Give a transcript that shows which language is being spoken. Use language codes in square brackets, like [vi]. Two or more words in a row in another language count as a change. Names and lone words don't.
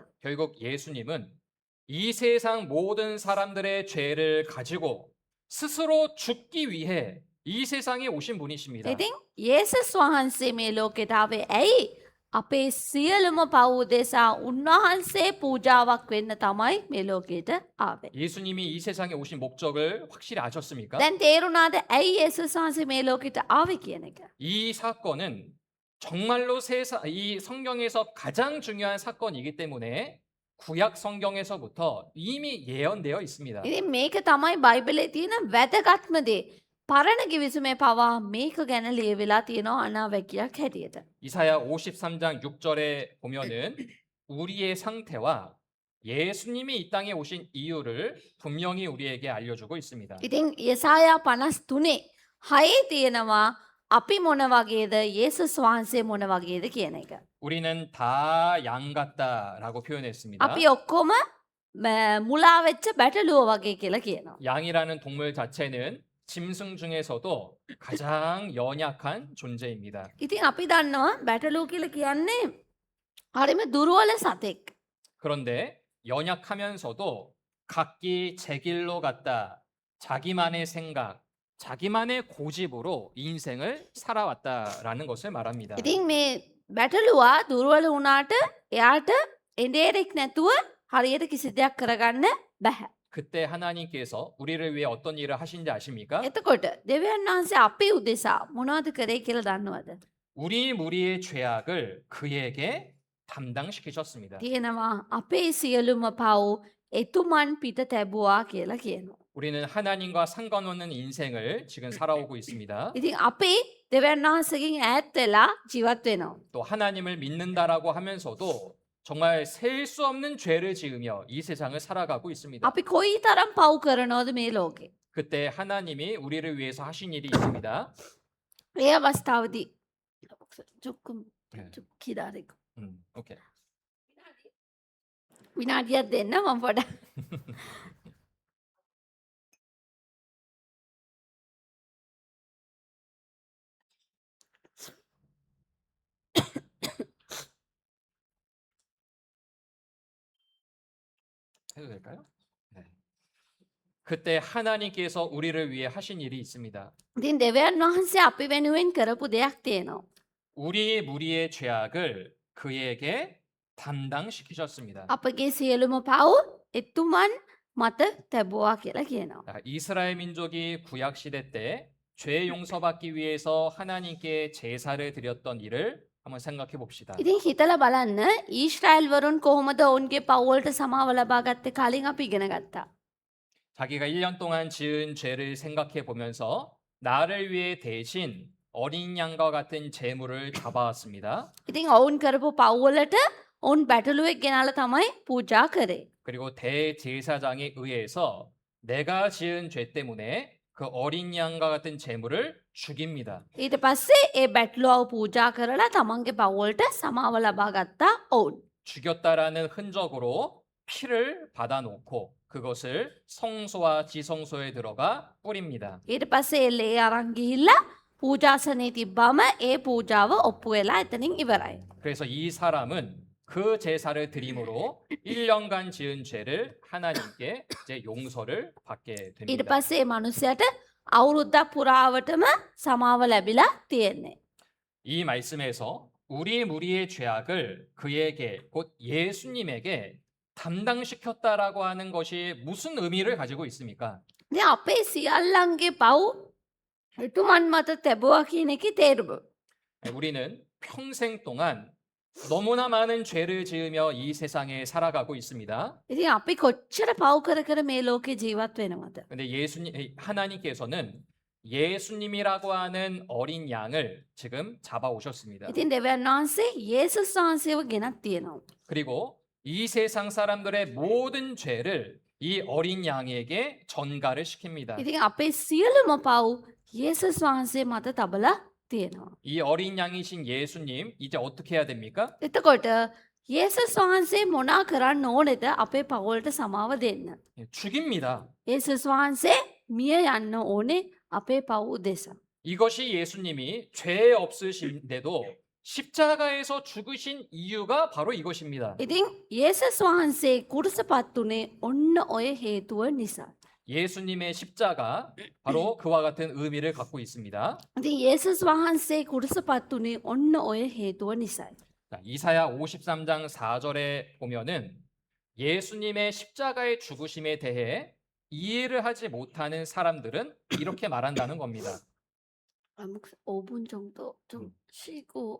[ko] 결국 예수님은 이 세상 모든 사람들의 죄를 가지고 스스로 죽기 위해 이 세상에 오신 분이십니다. [si] ඉතින් යේසුස් වහන්සේ මේ ලෝකෙට ආවේ ඇයි? අපේ සියලුම පව් උදෙසා උන්වහන්සේ පූජාවක් වෙන්න තමයි මේ ලෝකෙට ආවේ. [ko] 예수님이 이 세상에 오신 목적을 확실히 아셨습니까? [si] දැන් තේරුණාද ඇයි යේසුස් වහන්සේ මේ ලෝකෙට ආවේ කියන එක? [ko] 이 사건은 정말로 이 성경에서 가장 중요한 사건이기 때문에 구약 성경에서부터 이미 예언되어 있습니다. [si] ඉතින් මේක තමයි බයිබලයේ තියෙන වැදගත්ම දේ. පරණ කිවිසුමේ පවා මේක ගැන ලියවිලා තියෙනවා අනාවැකියක් හැටියට. [ko] 이사야 53장 6절에 보면은 우리의 상태와 예수님이 이 땅에 오신 이유를 분명히 우리에게 알려주고 있습니다. [si] ඉතින් යසායා 53 6 තියෙනවා අපි මොන වගේද යේසුස් වහන්සේ මොන වගේද කියන එක. [ko] 우리는 다 양 같다라고 표현했습니다. [si] අපි ඔක්කොම මුලා වෙච්ච බැටළුව වගේ කියලා කියනවා. [ko] 양이라는 동물 자체는 짐승 중에서도 가장 연약한 존재입니다. [si] ඉතින් අපි දන්නවා බැටළුව කියලා කියන්නේ හරිම දුර්වල සතෙක්. [ko] 그런데 연약하면서도 각기 제 길로 갔다. 자기만의 생각, 자기만의 고집으로 인생을 살아왔다라는 것을 말합니다. [si] ඉතින් මේ බැටළුවා දුර්වල වුණාට එයාට එඬේරෙක් නැතුව හරියට කිසි දෙයක් කරගන්න බැහැ. [ko] 그때 하나님께서 우리를 위해 어떤 일을 하신지 아십니까? [si] එතකොට දෙවියන් වහන්සේ අපේ උදෙසා මොනවද කරේ කියලා දන්නවද? [ko] 우리 무리의 죄악을 그에게 담당시키셨습니다. [si] තියෙනවා අපේ සියලුම පව් එතුමන් පිට තැබුවා කියලා කියනවා. [ko] 우리는 하나님과 상관없는 인생을 지금 살아오고 있습니다. [si] ඉතින් අපි දෙවියන් වහන්සේගෙන් ඈත් වෙලා ජීවත් වෙනවා. [ko] 또 하나님을 믿는다라고 하면서도 정말 셀 수 없는 죄를 지으며 이 세상을 살아가고 있습니다. [si] අපි කොයිතරම් පව් කරනවද මේ ලෝකේ? [ko] 그때 하나님이 우리를 위해서 하신 일이 있습니다. [si] ඒ අවස්ථාවේදී චුක්කුම් [ko] 네. කිදාරෙක 오케이. [si] විනාඩියක් දෙන්න මම පොඩ [ko] 해도 될까요? 네. 그때 하나님께서 우리를 위해 하신 일이 있습니다. [si] ඉතින් දෙවියන් වහන්සේ අපි වෙනුවෙන් කරපු දෙයක් තියෙනවා. [ko] 우리 무리의 죄악을 그에게 담당시키셨습니다. [si] අපගේ සියලුම පව් එතුමන් මත තැබුවා කියලා කියනවා. [ko] 자, 이스라엘 민족이 구약 시대 때 죄 용서받기 위해서 하나님께 제사를 드렸던 일을 한번 생각해 봅시다. [si] ඉතින් හිතලා බලන්න ඊශ්‍රායෙල් වරුන් කොහොමද ඔවුන්ගේ පව් වලට සමාව ලබා ගත්තේ කලින් අපි ඉගෙන ගත්තා. [ko] 자기가 1년 동안 지은 죄를 생각해 보면서 나를 위해 대신 어린 양과 같은 제물을 잡아왔습니다. [si] ඉතින් ඔවුන් කරපු පව් වලට ඔවුන් බැටළුවෙක් ගෙනාලා තමයි පූජා කරේ. [ko] 그리고 대제사장에 의해서 내가 지은 죄 때문에 그 어린 양과 같은 제물을 죽입니다. [si] ඊට පස්සේ ඒ බැටළුවව පූජා කරලා තමන්ගේ පව් වලට සමාව ලබා ගත්තා ඔවුන්. [ko] 죽였다라는 흔적으로 피를 받아놓고 그것을 성소와 지성소에 들어가 뿌립니다. [si] ඊට පස්සේ ඒ ලේ අරන් ගිහිල්ලා පූජාසනේ තිබ්බම ඒ පූජාව ඔප්පු වෙලා එතනින් ඉවරයි. [ko] 그래서 이 사람은 그 제사를 드림으로 1년간 지은 죄를 하나님께 이제 용서를 받게 [si] ඊට [ko] 됩니다. [si] පස්සේ ඒ මිනිසයාට අවුරුද්දක් පුරාවටම සමාව ලැබිලා තියෙන්නේ. [ko] 이 말씀에서 우리 무리의 죄악을 그에게 곧 예수님에게 담당시켰다라고 하는 것이 무슨 의미를 가지고 있습니까? [si] ඉතින් අපේ සියල්ලන්ගේ පව් එතුමන් මත තැබුවා කියන එකේ තේරුම. [ko] 우리는 평생 동안 너무나 많은 죄를 지으며 이 세상에 살아가고 있습니다. [si] ඉතින් අපි කොච්චර පව් කර කර මේ ලෝකේ ජීවත් වෙනවද? [ko] 근데 하나님께서는 예수님이라고 하는 어린 양을 지금 잡아 오셨습니다. [si] ඉතින් දෙවියන් වහන්සේ යේසුස් වහන්සේව ගෙනත් තියෙනවා. [ko] 그리고 이 세상 사람들의 모든 죄를 이 어린 양에게 전가를 시킵니다. [si] ඉතින් අපේ සියලුම පව් යේසුස් වහන්සේ මත තබලා තියෙනවා. [ko] 이 어린 양이신 예수님 이제 어떻게 해야 됩니까? [si] එතකොට යේසුස් වහන්සේ මොනා කරන්න ඕනෙද අපේ පව් වලට සමාව දෙන්න? [ko] 죽입니다. [si] යේසුස් වහන්සේ මිය යන්න ඕනේ අපේ පව් උදෙසා. [ko] 이것이 예수님이 죄 없으신데도 십자가에서 죽으신 이유가 바로 이것입니다. [si] ඉතින් යේසුස් වහන්සේ කුරුසපත් උනේ ඔන්න ඔය හේතුව නිසා. [ko] 예수님의 십자가 바로 그와 같은 의미를 갖고 있습니다. [si] ඉතින් යේසුස් වහන්සේ කුරුසපත් උනේ ඔන්න ඔය හේතුව නිසායි. [ko] 자, 이사야 53장 4절에 보면은 예수님의 십자가의 죽으심에 대해 이해를 하지 못하는 사람들은 이렇게 말한다는 겁니다. 5분 정도 좀 쉬고